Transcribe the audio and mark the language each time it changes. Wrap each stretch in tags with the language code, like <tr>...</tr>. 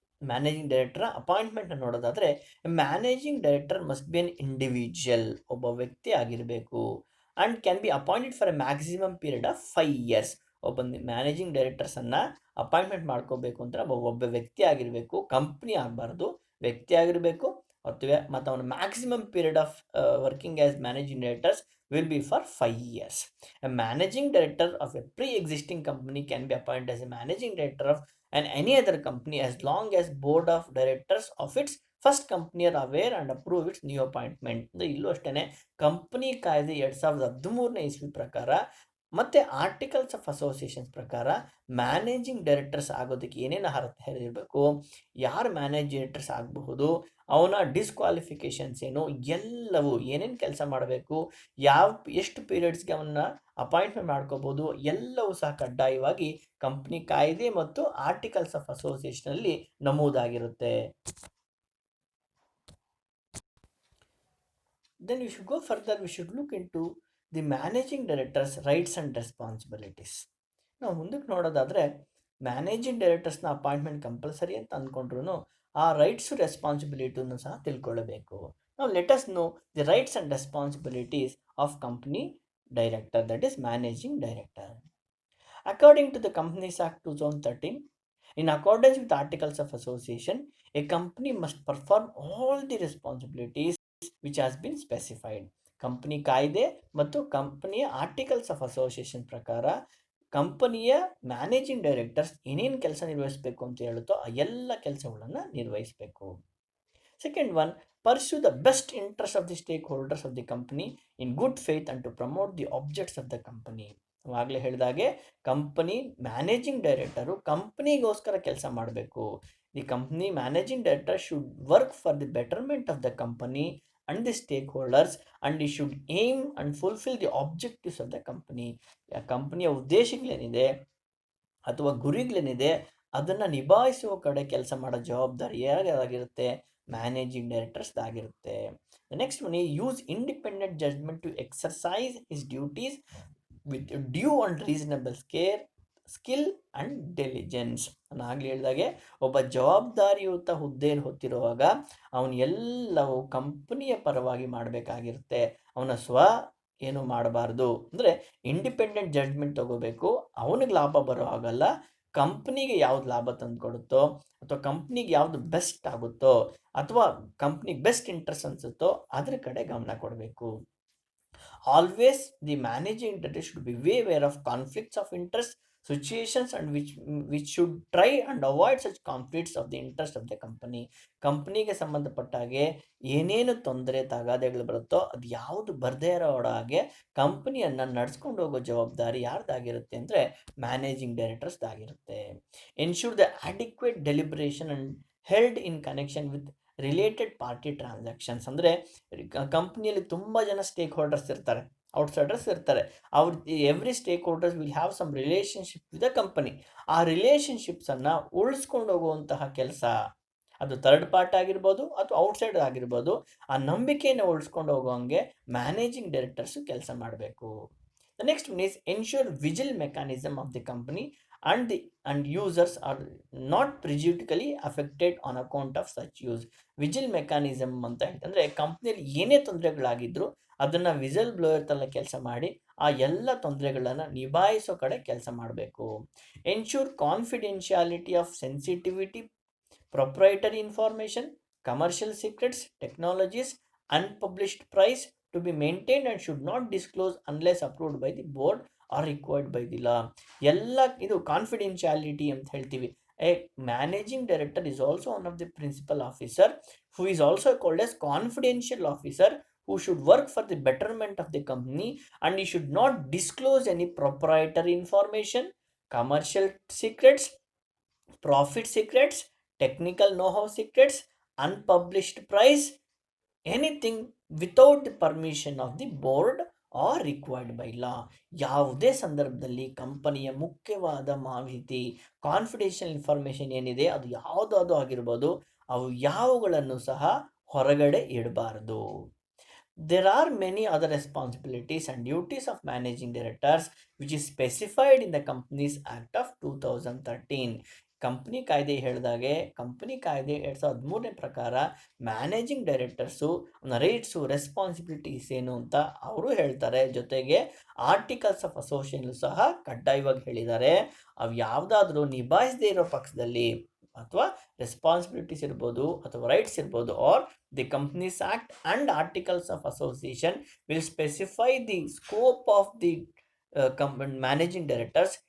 <en>managing director appointment ನೋಡೋದಾದರೆ, managing director must be an individual,</en> <kn>ಒಬ್ಬ ವ್ಯಕ್ತಿ ಆಗಿರಬೇಕು,</kn> <en>And can be appointed for a maximum period of 5 years.</en> <kn>ಒಬ್ಬ managing ಡೈರೆಕ್ಟರ್ಸನ್ನು appointment ಮಾಡ್ಕೋಬೇಕು ಅಂದರೆ ಒಬ್ಬ ವ್ಯಕ್ತಿ ಆಗಿರಬೇಕು, ಕಂಪ್ನಿ ಆಗಬಾರ್ದು, ವ್ಯಕ್ತಿ ಆಗಿರಬೇಕು. ಮತ್ತು ಅವನ</kn> <en>Maximum period of working as managing directors will be for 5 years. A managing director of a pre-existing company can be appointed as a managing director of any other company as long as board of directors of its first company are aware and approve its new appointment.</en> <kn>ಅಂದರೆ ಇಲ್ಲೂ ಅಷ್ಟೇ, company ಕಾಯ್ದೆ 2013 ಇಸ್ವಿ ಪ್ರಕಾರ ಮತ್ತು articles of associations ಪ್ರಕಾರ managing directors ಆಗೋದಕ್ಕೆ ಏನೇನು ಅರ್ಹತೆ ಇರಬೇಕು, ಯಾರು ಮ್ಯಾನೇಜಿಂಗ್ ಡೈರೆಕ್ಟರ್ಸ್ ಆಗಬಹುದು, ಅವನ ಡಿಸ್ಕ್ವಾಲಿಫಿಕೇಷನ್ಸ್ ಏನು, ಎಲ್ಲವೂ ಏನೇನು ಕೆಲಸ ಮಾಡಬೇಕು, ಎಷ್ಟು ಪೀರಿಯಡ್ಸ್ಗೆ ಅವನ್ನ ಅಪಾಯಿಂಟ್ಮೆಂಟ್ ಮಾಡ್ಕೋಬೋದು, ಎಲ್ಲವೂ ಸಹ ಕಡ್ಡಾಯವಾಗಿ ಕಂಪ್ನಿ ಕಾಯ್ದೆ ಮತ್ತು articles of ಅಸೋಸಿಯೇಷನಲ್ಲಿ ನಮೂದಾಗಿರುತ್ತೆ.</kn> <en>Then we should go further, we should look into the managing director's rights and responsibilities.</en> <kn>ನಾವು ಮುಂದಕ್ಕೆ ನೋಡೋದಾದರೆ, ಮ್ಯಾನೇಜಿಂಗ್ ಡೈರೆಕ್ಟರ್ಸ್ನ ಅಪಾಯಿಂಟ್ಮೆಂಟ್ ಕಂಪಲ್ಸರಿ ಅಂತ ಅಂದ್ಕೊಂಡ್ರು ಆ ರೈಟ್ಸು ರೆಸ್ಪಾನ್ಸಿಬಿಲಿಟಿನೂ ಸಹ ತಿಳ್ಕೊಳ್ಳಬೇಕು. ನಾವು</kn> <en>Let's know the rights and responsibilities of company director, that is managing director. According to the companies act 2013, in accordance with the articles of association, a company must perform all the responsibilities which has been specified.</en> <kn>Company ಕಾಯ್ದೆ ಮತ್ತು ಕಂಪನಿಯ articles of association ಪ್ರಕಾರ ಕಂಪನಿಯ managing directors ಏನೇನು ಕೆಲಸ ನಿರ್ವಹಿಸಬೇಕು ಅಂತ ಹೇಳುತ್ತೋ ಆ ಎಲ್ಲ ಕೆಲಸಗಳನ್ನು ನಿರ್ವಹಿಸಬೇಕು.</kn> <en>Second one, pursue the best interest of the stakeholders of the company in good faith and to promote the objects of the company.</en> <kn>ಆಗಲೇ ಹೇಳಿದಾಗೆ ಕಂಪನಿ ಮ್ಯಾನೇಜಿಂಗ್ ಡೈರೆಕ್ಟರು ಕಂಪನಿಗೋಸ್ಕರ ಕೆಲಸ ಮಾಡಬೇಕು.</kn> <en>The company managing director should work for the betterment of the company and the stakeholders and he should aim and fulfil the objectives of the company.</en> <kn>ಕಂಪನಿಯ ಉದ್ದೇಶಗಳೇನಿದೆ ಅಥವಾ ಗುರಿಗಳೇನಿದೆ ಅದನ್ನು ನಿಭಾಯಿಸುವ ಕಡೆ ಕೆಲಸ ಮಾಡೋ ಜವಾಬ್ದಾರಿ ಯಾರಾಗಿರುತ್ತೆ, managing ಡೈರೆಕ್ಟರ್ಸ್ದಾಗಿರುತ್ತೆ.</kn> <en>Next one, use independent judgement to exercise his duties with due and reasonable skill and diligence.</en> <kn>ನಾನು ಆಗಲೇ ಹೇಳಿದಾಗೆ ಒಬ್ಬ ಜವಾಬ್ದಾರಿಯುತ ಹುದ್ದೆಯನ್ನು ಹೊತ್ತಿರುವಾಗ ಅವನು ಎಲ್ಲವೂ ಕಂಪನಿಯ ಪರವಾಗಿ ಮಾಡಬೇಕಾಗಿರುತ್ತೆ. ಅವನ ಏನು ಮಾಡಬಾರ್ದು ಅಂದರೆ ಇಂಡಿಪೆಂಡೆಂಟ್ ಜಡ್ಜ್ಮೆಂಟ್ ತಗೋಬೇಕು. ಅವನಿಗೆ ಲಾಭ ಬರೋ ಹಾಗಲ್ಲ, ಕಂಪ್ನಿಗೆ ಯಾವ್ದು ಲಾಭ ತಂದು ಕೊಡುತ್ತೋ ಅಥವಾ ಕಂಪ್ನಿಗೆ ಯಾವುದು ಬೆಸ್ಟ್ ಆಗುತ್ತೋ ಅಥವಾ ಕಂಪ್ನಿಗೆ ಬೆಸ್ಟ್ ಇಂಟ್ರೆಸ್ಟ್ ಅನಿಸುತ್ತೋ ಅದ್ರ ಕಡೆ ಗಮನ ಕೊಡಬೇಕು.</kn> <en>Always the managing director should be way aware of conflicts of interest situations and which should try and avoid such conflicts of the interest of the company.</en> <kn>ಕಂಪ್ನಿಗೆ ಸಂಬಂಧಪಟ್ಟ ಹಾಗೆ ಏನೇನು ತೊಂದರೆ ತಗಾದೆಗಳು ಬರುತ್ತೋ ಅದು ಯಾವುದು ಬರದೇ ಇರೋ ಹಾಗೆ ಕಂಪ್ನಿಯನ್ನು ನಡೆಸ್ಕೊಂಡು ಹೋಗೋ ಜವಾಬ್ದಾರಿ ಯಾರ್ದಾಗಿರುತ್ತೆ ಅಂದರೆ managing ಡೈರೆಕ್ಟರ್ಸ್ದಾಗಿರುತ್ತೆ.</kn> <en>Ensure the adequate deliberation and held in connection with related party transactions.</en> <kn>ಅಂದರೆ ಕಂಪ್ನಿಯಲ್ಲಿ ತುಂಬ ಜನ ಸ್ಟೇಕ್ ಹೋಲ್ಡರ್ಸ್ ಇರ್ತಾರೆ, ಔಟ್ಸೈಡರ್ಸ್ ಇರ್ತಾರೆ. ಅವ್ರ</kn> <en>Every stakeholders will have some relationship with the company.</en> <kn>ಆ ರಿಲೇಷನ್ಶಿಪ್ಸನ್ನು ಉಳಿಸ್ಕೊಂಡು ಹೋಗುವಂತಹ ಕೆಲಸ, ಅದು ಥರ್ಡ್ ಪಾರ್ಟ್ ಆಗಿರ್ಬೋದು ಅಥವಾ ಔಟ್ಸೈಡ್ ಆಗಿರ್ಬೋದು, ಆ ನಂಬಿಕೆಯನ್ನು ಉಳಿಸ್ಕೊಂಡು ಹೋಗೋಂಗೆ ಮ್ಯಾನೇಜಿಂಗ್ ಡೈರೆಕ್ಟರ್ಸು ಕೆಲಸ ಮಾಡಬೇಕು.</kn> <en>The next one is ensure vigil mechanism of the company and users are not prejudicially affected on account of such use.</en> <kn>Vigil mechanism ಅಂತ ಹೇಳ್ತಂದರೆ ಕಂಪ್ನಿಯಲ್ಲಿ ಏನೇ ತೊಂದರೆಗಳಾಗಿದ್ದರೂ ಅದನ್ನು ವಿಸಲ್ ಬ್ಲೋಯರ್ ಥರ ಕೆಲಸ ಮಾಡಿ ಆ ಎಲ್ಲ ತೊಂದರೆಗಳನ್ನು ನಿಭಾಯಿಸೋ ಕಡೆ ಕೆಲಸ ಮಾಡಬೇಕು.</kn> <en>Ensure confidentiality of sensitivity, proprietary information, commercial secrets, technologies, unpublished price to be maintained and should not disclose unless approved by the board or required by the law.</en> <kn>ಎಲ್ಲ ಇದು ಕಾನ್ಫಿಡೆನ್ಷಿಯಾಲಿಟಿ ಅಂತ ಹೇಳ್ತೀವಿ.</kn> <en>A managing director is also one of the principal officer who is also called as confidential officer who should work for the betterment of the company and he should not disclose any proprietary information, commercial secrets, profit secrets, technical know-how secrets, unpublished price, anything without the permission of the board or required by law.</en> <kn>ಯಾವುದೇ ಸಂದರ್ಭದಲ್ಲಿ ಕಂಪನಿಯ ಮುಖ್ಯವಾದ ಮಾಹಿತಿ, confidential information ಏನಿದೆ ಅದು ಯಾವುದಾದ್ರು ಆಗಿರ್ಬೋದು, ಅವು ಯಾವುಗಳನ್ನು ಸಹ ಹೊರಗಡೆ ಇಡಬಾರ್ದು.</kn> <en>There are many other responsibilities and duties of managing directors which is specified in the Companies Act of 2013.</en> <kn>Company ಕಾಯ್ದೆ ಹೇಳಿದಾಗೆ ಕಂಪ್ನಿ ಕಾಯ್ದೆ 2013ನೇ ಪ್ರಕಾರ ಮ್ಯಾನೇಜಿಂಗ್ ಡೈರೆಕ್ಟರ್ಸು ರೈಟ್ಸು ರೆಸ್ಪಾನ್ಸಿಬಿಲಿಟೀಸ್ ಏನು ಅಂತ ಅವರು ಹೇಳ್ತಾರೆ. ಜೊತೆಗೆ ಆರ್ಟಿಕಲ್ಸ್ ಆಫ್ ಅಸೋಸಿಯೇಷನ್ ಸಹ ಕಡ್ಡಾಯವಾಗಿ ಹೇಳಿದ್ದಾರೆ. ಅವು ಯಾವುದಾದ್ರೂ ನಿಭಾಯಿಸದೇ ಇರೋ ಪಕ್ಷದಲ್ಲಿ ಅಥವಾ ರೆಸ್ಪಾನ್ಸಿಬಿಲಿಟೀಸ್ ಇರ್ಬೋದು ಅಥವಾ ರೈಟ್ಸ್ ಇರ್ಬೋದು,</kn> <en>Or the companies act and articles of association will specify the scope of the managing directors.</en>